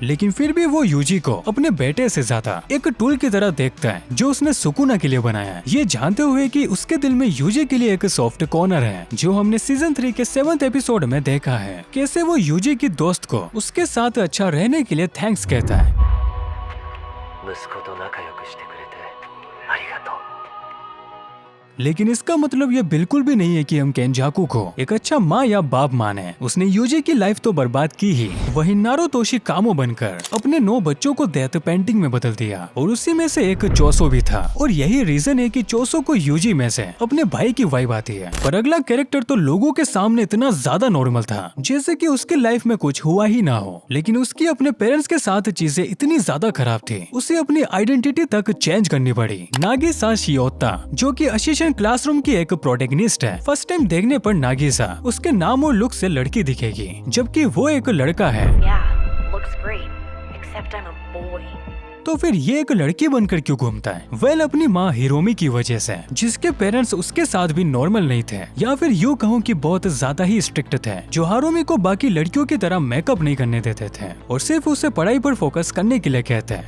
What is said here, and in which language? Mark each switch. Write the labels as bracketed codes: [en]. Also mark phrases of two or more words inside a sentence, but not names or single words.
[hi] लेकिन फिर भी वो यूजी को अपने बेटे से ज्यादा एक टूल की तरह देखता है, जो उसने सुकुना के लिए बनाया है, ये जानते हुए कि उसके दिल में यूजी के लिए एक [en] soft corner [hi] है, जो हमने सीजन 3 के 7th एपिसोड में देखा है, कैसे वो यूजी की दोस्त को उसके साथ अच्छा रहने के लिए थैंक्स कहता है। [ja] 息子と仲良くしてくれてありがとう。 [hi] लेकिन इसका मतलब ये बिल्कुल भी नहीं है कि हम केनजाकू को एक अच्छा माँ या बाप माने। उसने यूजी की लाइफ तो बर्बाद की ही, वही नारुतोशी कामो बनकर अपने 9 बच्चों को [en] death painting [hi] में बदल दिया, और उसी में से एक चोसो भी था, और यही रीजन है कि चोसो को यूजी में से अपने भाई की वाइब आती है। पर अगला कैरेक्टर तो लोगों के सामने इतना ज्यादा नॉर्मल था जैसे कि उसके लाइफ में कुछ हुआ ही ना हो, लेकिन उसकी अपने पेरेंट्स के साथ चीजें इतनी ज्यादा खराब थी, उसे अपनी आइडेंटिटी तक चेंज करनी पड़ी। नागिसा शियोता, जो की अशिशन क्लासरूम की एक प्रोटैगनिस्ट है, [en] first time [hi] देखने पर नागिसा उसके नाम और लुक से लड़की दिखेगी, जबकि वो एक लड़का है। [en] Yeah, looks great. Except I'm a boy. [hi] तो फिर ये एक लड़की बनकर क्यों घूमता है? वेल, अपनी माँ हिरोमी की वजह से, जिसके पेरेंट्स उसके साथ भी नॉर्मल नहीं थे, या फिर यूँ कहूँ कि बहुत ज्यादा ही स्ट्रिक्ट थे, जो हारुमी को बाकी लड़कियों की तरह मेकअप नहीं करने देते थे और सिर्फ उसे पढ़ाई पर फोकस करने के लिए कहते हैं।